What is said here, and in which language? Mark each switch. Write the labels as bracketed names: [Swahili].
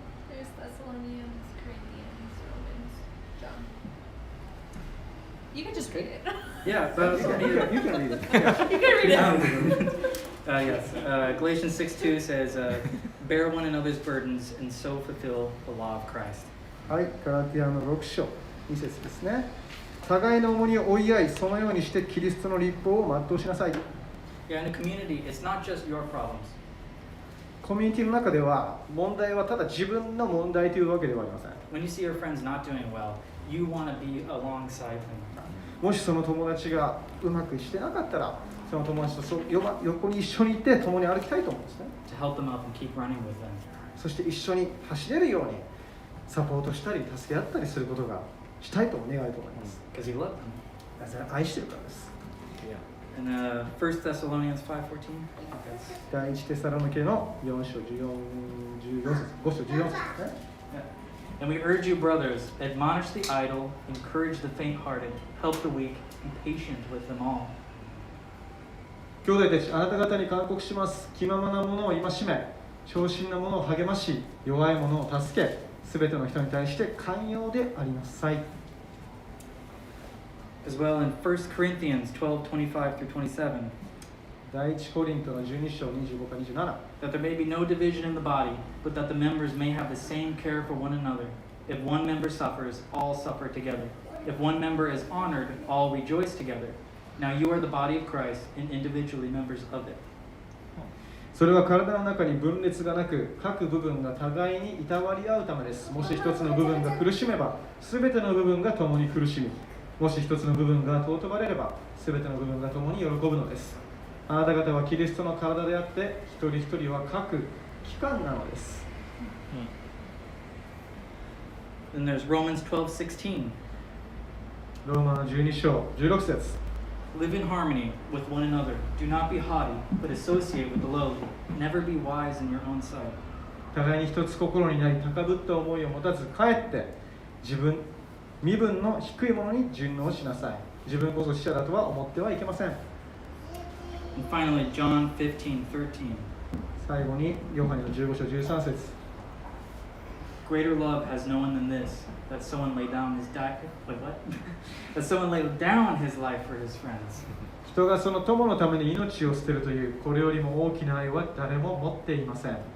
[English] There's Thessalonians, Corinthians, Romans, John. You can just read it. Yeah, but You can read it. Yeah. You can read it. Yes. Galatians 6:2 says, "Bear one another's burdens and so fulfill the law of Christ." [Japanese] はい、ガラテヤの6章2節ですね。互いの重荷を追い合い、そのようにしてキリストの律法を全うしなさい。 [English] Yeah, in a community, it's not just your problems. [Japanese] コミュニティの中では問題はただ自分の問題というわけではありません。 [English] When you see your friends not doing well, you want to be alongside them. [Japanese] もしその友達がうまくしてなかったら、その友達と横に一緒に行って共に歩きたいと思うんですね。 [English] To help them up and keep running with them. [Japanese] そして一緒に走れるようにサポートしたり助け合ったりすることがしたいと願いと思います。 [English] Because you love them. [Japanese] なぜなら愛してるからです。 [English] And 1 Thessalonians 5:14. [Japanese] 第一テサロニケの4章14節、5章14節ですね。 [English] And we urge you, brothers, admonish the idle, encourage the faint-hearted, help the weak, be patient with them all. [Japanese] 兄弟たち、あなた方に勧告します。気ままな者を戒め、長身な者を励まし、弱い者を助け、すべての人に対して寛容でありなさい。 [English] As well in 1 Corinthians 12:25 through 27, [Japanese] 第一コリントの12章25から27。 [English] that there may be no division in the body, but that the members may have the same care for one another. If one member suffers, all suffer together. If one member is honored, all rejoice together. Now you are the body of Christ and individually members of it. [Japanese] それは体の中に分裂がなく、各部分が互いにいたわり合うためです。もし一つの部分が苦しめば、すべての部分が共に苦しみ、もし一つの部分が尊ばれれば、すべての部分が共に喜ぶのです。あなた方はキリストの体であって、一人一人は各機関なのです。 [English] Then there's Romans 12:16. [Japanese] ローマの12章16節。 [English] Live in harmony with one another. Do not be haughty, but associate with the lowly. Never be wise in your own sight. [Japanese] 互いに一つ心になり、高ぶった思いを持たず、かえって身分の低いものに順応しなさい。自分こそ死者だとは思ってはいけません。 [English] And finally, John 15:13. [Japanese] 最後にヨハネの15章13節。 [English] Greater love has no one than this, that someone lay down his that someone lay down his life for his friends. [Japanese] 人がその友のために命を捨てるという、これよりも大きな愛は誰も持っていません。